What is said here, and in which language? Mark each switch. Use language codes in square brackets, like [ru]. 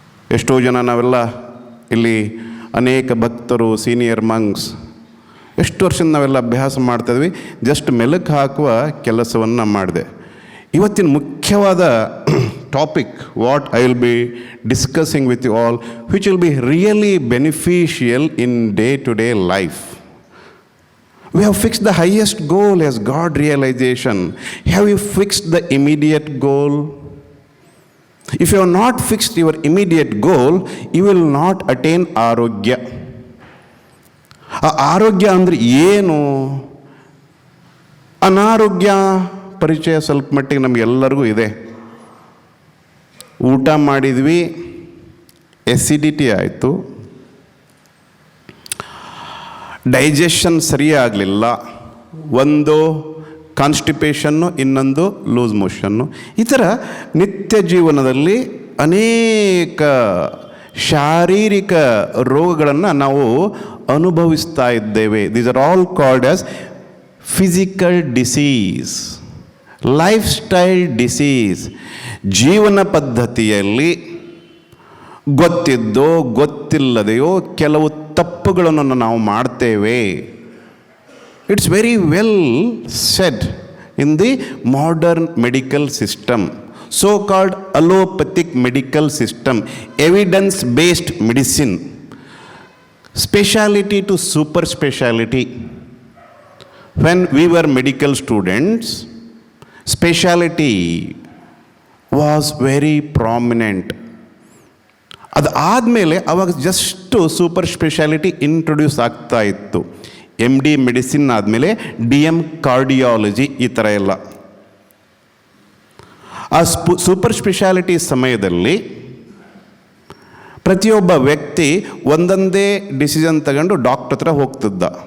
[kn] ಎಷ್ಟೋ ಜನ ನಾವೆಲ್ಲ ಇಲ್ಲಿ ಅನೇಕ ಭಕ್ತರು, ಸೀನಿಯರ್ ಮಂಕ್ಸ್, ಎಷ್ಟು ವರ್ಷದಿಂದ ನಾವೆಲ್ಲ ಅಭ್ಯಾಸ ಮಾಡ್ತಾಯಿದ್ವಿ. ಜಸ್ಟ್ ಮೆಲುಕು ಹಾಕುವ ಕೆಲಸವನ್ನು ಮಾಡಿದೆ. ಇವತ್ತಿನ ಮುಖ್ಯವಾದ topic [en] What I will be discussing with you all, which will be really beneficial in day to day life. We have fixed the highest goal as God realization. Have you fixed the immediate goal? If you have not fixed your immediate goal, you will not attain arogya. [kn] ಆ ಆರೋಗ್ಯ ಅಂದರೆ ಏನು? ಅನಾರೋಗ್ಯ ಪರಿಚಯ ಸ್ವಲ್ಪ ಮಟ್ಟಿಗೆ ನಮಗೆಲ್ಲರಿಗೂ ಇದೆ. ಊಟ ಮಾಡಿದ್ವಿ, ಎಸಿಡಿಟಿ ಆಯಿತು, ಡೈಜೆಷನ್ ಸರಿಯಾಗಲಿಲ್ಲ, ಒಂದು ಕಾನ್ಸ್ಟಿಪೇಷನ್ನು, ಇನ್ನೊಂದು ಲೂಸ್ ಮೋಷನ್ನು. ಈ ಥರ ನಿತ್ಯ ಜೀವನದಲ್ಲಿ ಅನೇಕ ಶಾರೀರಿಕ ರೋಗಗಳನ್ನು ನಾವು ಅನುಭವಿಸ್ತಾ ಇದ್ದೇವೆ. [en] These are all called as physical disease, lifestyle disease. [kn] ಜೀವನ ಪದ್ಧತಿಯಲ್ಲಿ ಗೊತ್ತಿದ್ದೋ ಗೊತ್ತಿಲ್ಲದೆಯೋ ಕೆಲವು ತಪ್ಪುಗಳನ್ನು ನಾವು ಮಾಡ್ತೇವೆ. [en] It's very well said in the modern medical system, so called allopathic medical system, evidence based medicine, specialty to super specialty. When we were medical students, specialty was very prominent. [kn] ಅದು ಆದಮೇಲೆ ಅವಾಗ just super speciality introduce ಆಗ್ತಾ ಇತ್ತು. MD medicine ಆದಮೇಲೆ DM cardiology, ಈ ಥರ ಎಲ್ಲ. ಆ ಸೂಪರ್ ಸ್ಪೆಷಾಲಿಟಿ ಸಮಯದಲ್ಲಿ ಪ್ರತಿಯೊಬ್ಬ ವ್ಯಕ್ತಿ ಒಂದೊಂದೇ ಡಿಸಿಷನ್ ತಗೊಂಡು ಡಾಕ್ಟರ್ ಹತ್ರ ಹೋಗ್ತಿದ್ದ.